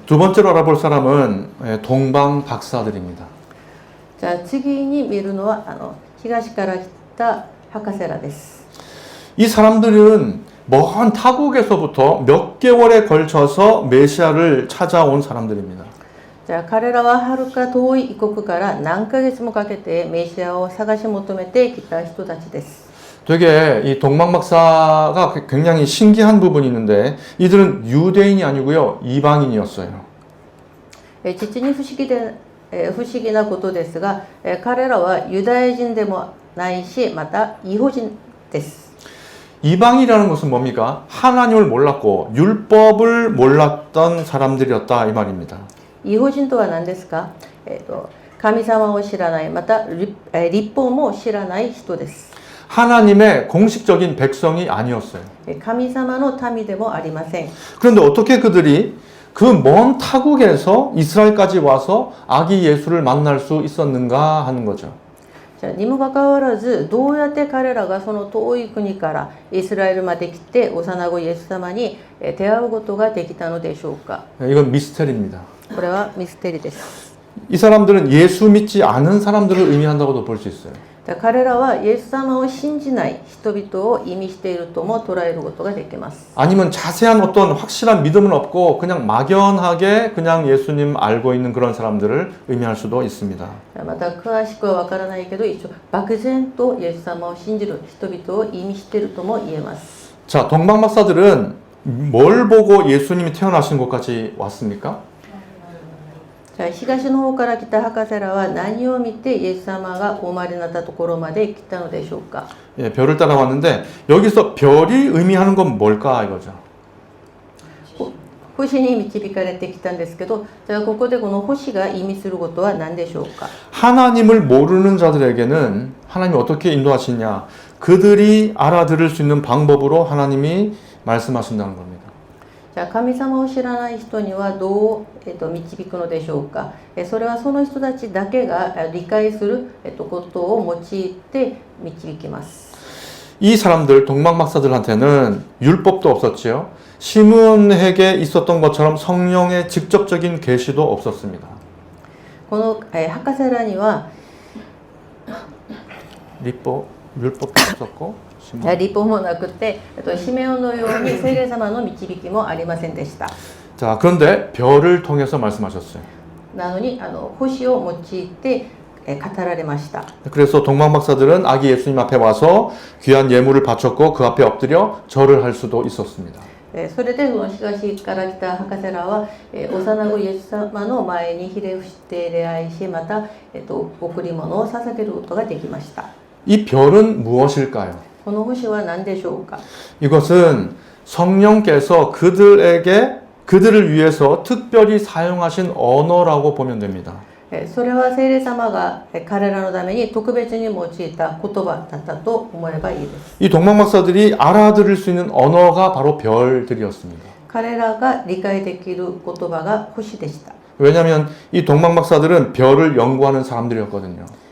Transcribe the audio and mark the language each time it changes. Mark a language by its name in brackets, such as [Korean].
[Korean] 두 번째로 알아볼 사람은 동방 박사들입니다. [Japanese] じゃあ次に見るのは東から来た博士らです。 [Korean] 이 사람들은 먼 타국에서부터 몇 개월에 걸쳐서 메시아를 찾아온 사람들입니다. [Japanese] じゃあ彼らははるか遠い異国から何ヶ月もかけてメシアを探し求めてきた人たちです。 [Korean] 되게 이 동방박사가 굉장히 신기한 부분이 있는데 이들은 유대인이 아니고요, 이방인이었어요. [Japanese] 実に不思議なことですが、彼らはユダヤ人でもないし、また異邦人です。 [Korean] 이방이라는 것은 뭡니까? 하나님을 몰랐고 율법을 몰랐던 사람들이었다 이 말입니다. [Japanese] 異邦人とは何ですか？神様を知らない、また律法も知らない人です。 [Korean] 하나님의 공식적인 백성이 아니었어요. [Japanese] 神様の民でもありません。 [Korean] 그런데 어떻게 그들이 그 먼 타국에서 이스라엘까지 와서 아기 예수를 만날 수 있었는가 하는 거죠. [Japanese] にもかかわらず、どうやって彼らがその遠い国からイスラエルまで来て幼子イエス様に出会うことができたのでしょうか。 [Korean] 이건 미스테리입니다. [Japanese] これはミステリーです。 [Korean] 이 사람들은 예수 믿지 않은 사람들을 의미한다고도 볼 수 있어요. [Japanese] 彼らはイエス様を信じない人々を意味しているとも捉えることができます。 [Korean] 아니면 자세한 어떤 확실한 믿음은 없고 그냥 막연하게 그냥 예수님 알고 있는 그런 사람들을 의미할 수도 있습니다. [Japanese] また詳しくはわからないけど一応漠然とイエス様を信じる人々を意味しているとも言えます。 [Korean] 자, 동방박사들은 뭘 보고 예수님이 태어나신 곳까지 왔습니까? [Japanese] じゃあ東の方から来た博士らは何を見てイエス様がお生まれになったところまで来たのでしょうか。 [Korean] 예, 별을 따라왔는데 여기서 별이 의미하는 건 뭘까 이거죠. [Japanese] 星に導かれてきたんですけど、じゃあここでこの星が意味することは何でしょうか。 [Korean] 하나님을 모르는 자들에게는 하나님이 어떻게 인도하시냐? 그들이 알아들을 수 있는 방법으로 하나님이 말씀하신다는 겁니다. [Japanese] じゃあ神様を知らない人にはどう、導くのでしょうか。それはその人たちだけが理解する、ことを用いて導きます。 [Korean] 이 사람들 동방박사들한테는 율법도 없었지요. 시므온에게 있었던 것처럼 성령의 직접적인 계시도 없었습니다. [Japanese] この、博士らには [Korean] 율법도 없었고 [Japanese] 立法もなくて、シメオンのように聖霊様の導きもありませんでした。 [Korean] 자, 그런데 별을 통해서 말씀하셨어요. [Japanese] なのに星を用いて語られました。 [Korean] 그래서 동방박사들은 아기 예수님 앞에 와서 귀한 예물을 바쳤고 그 앞에 엎드려 절을 할 수도 있었습니다. [Japanese] それでこの東から来た博士らは幼子イエス様の前にひれ伏して礼拝し、また贈り物を捧げることができました。 [Korean] 이 별은 무엇일까요? [Japanese] この星は何でしょうか。 [Korean] 이것은 성령께서 그들을 위해서 특별히 사용하신 언어라고 보면 됩니다. [Japanese] それは聖霊様が彼らのために特別に用いた言葉だったと思えばいいです。 [Korean] 이 동방박사들이 알아들을 수 있는 언어가 바로 별들이었습니다. [Japanese] 彼らが理解できる言葉が星でした。 [Korean] 왜냐하면 이 동방박사들은 별을 연구하는 사람들이었거든요.